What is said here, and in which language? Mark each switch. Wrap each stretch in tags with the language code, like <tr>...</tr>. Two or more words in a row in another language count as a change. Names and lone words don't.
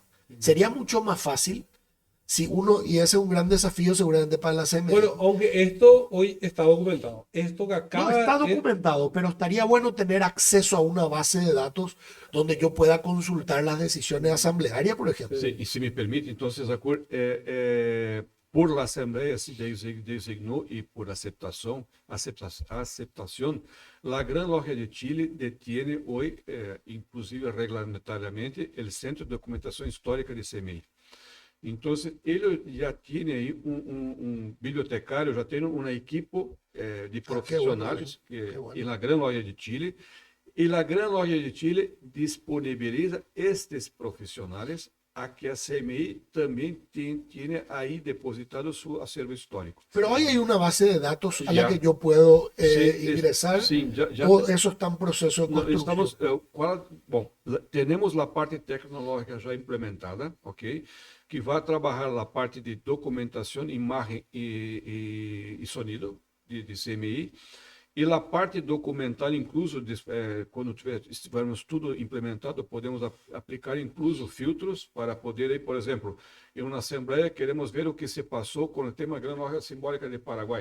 <es>Sería mucho más fácil si uno, y ese es un gran desafío seguramente para la CMI. Bueno, aunque esto hoy está documentado. Esto que acaba No está es- documentado, pero estaría bueno tener acceso a una base de datos donde yo pueda consultar las decisiones asamblearias, por ejemplo.</es> <pt>sim, e se me permite, então, Zacur, por la Assembleia se designou e por aceptação,</pt> <es>la Gran Logia de Chile detiene hoy, inclusive reglamentariamente, el Centro de Documentación Histórica de CMI. Entonces,</es> <pt>ele já tinha aí um bibliotecário, já tem uma equipe de profissionais</pt> <es>qué bueno.</es> <pt>na Gran Loja de Chile, e a Gran Loja de Chile disponibiliza estes profissionais a que a CMI também tiene aí depositado seu acervo histórico.</pt> <es>Pero hoy hay una base de datos a Ya. la que yo puedo Sí, ingresar,</es> <pt>sim, já</pt> <es>o eso está en proceso de No, construcción.</es> <pt>estamos, bom, temos a parte tecnológica já implementada, ok? Que vai trabalhar a parte de documentação, imagem e sonido de CMI. E a parte documental, incluso, quando estivermos tudo implementado, podemos aplicar incluso filtros para poder, aí, por exemplo, em uma assembleia, queremos ver o que se passou com o tema Gran Loja Simbólica de Paraguai.</pt>